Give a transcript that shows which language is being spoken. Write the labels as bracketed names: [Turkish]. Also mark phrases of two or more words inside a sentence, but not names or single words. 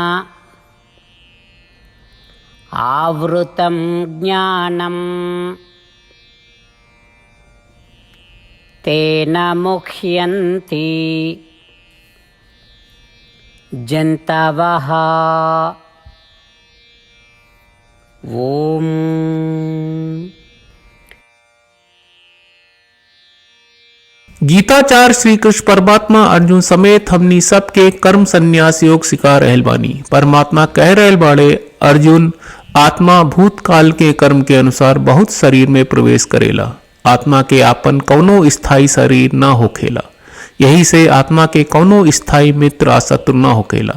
[Sanskrit] आवृतं ज्ञानं तेन मुह्यन्ति जन्तवः। ओम। [Bhojpuri] गीताचार्य श्री कृष्ण परमात्मा अर्जुन समेत हमनी सबके कर्म संन्यास योग सिखा रहल बानी। परमात्मा कह रहल बाड़े, अर्जुन आत्मा भूतकाल के कर्म के अनुसार बहुत शरीर में प्रवेश करेला। आत्मा के आपन कौनो स्थायी शरीर न होखेला। यही से आत्मा के कौनो स्थायी मित्र आ शत्रु न होखेला।